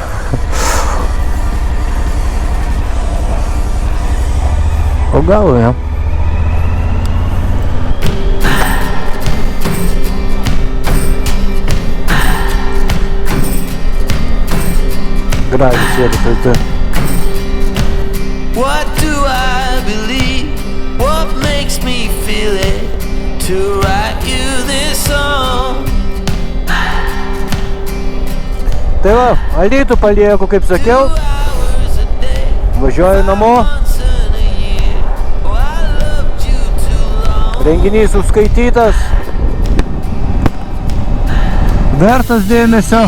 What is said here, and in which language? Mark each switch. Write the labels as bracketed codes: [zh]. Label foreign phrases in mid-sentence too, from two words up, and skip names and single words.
[lt] O gal, ja. Gražiai sėdi tai. [en] What do I believe? What makes me feel it to write you this song? [lt] Tai va, Alytų palieku, kaip sakiau. Važiuoju namo. Renginys užskaitytas. Vertas dėmesio.